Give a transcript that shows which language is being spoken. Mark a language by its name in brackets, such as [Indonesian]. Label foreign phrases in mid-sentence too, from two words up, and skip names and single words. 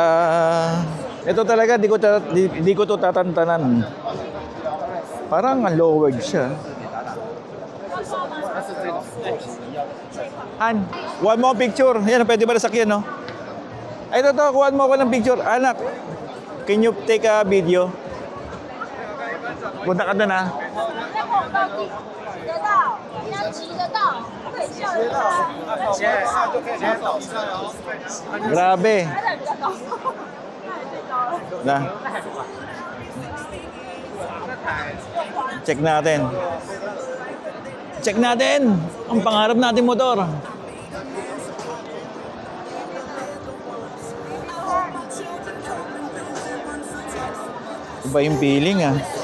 [Filipino] Ito talaga, di ko to tatantanan. Parang lowered siya. Han, kuha mo ang picture. Yan, pwede ba nasakyan, no? Ay, ito, kuha mo ako ng picture. Anak, [English] can you take a video? [Filipino] Punta ka doon, ha? [Chinese] 到底挤得到，你要骑得到，不可以笑人家。 [Filipino] Grabe. [Chinese] 还得比较高，那还最高了。 [Filipino] Na. Check natin. Check natin ang pangarap natin motor. Iba yung feeling ah.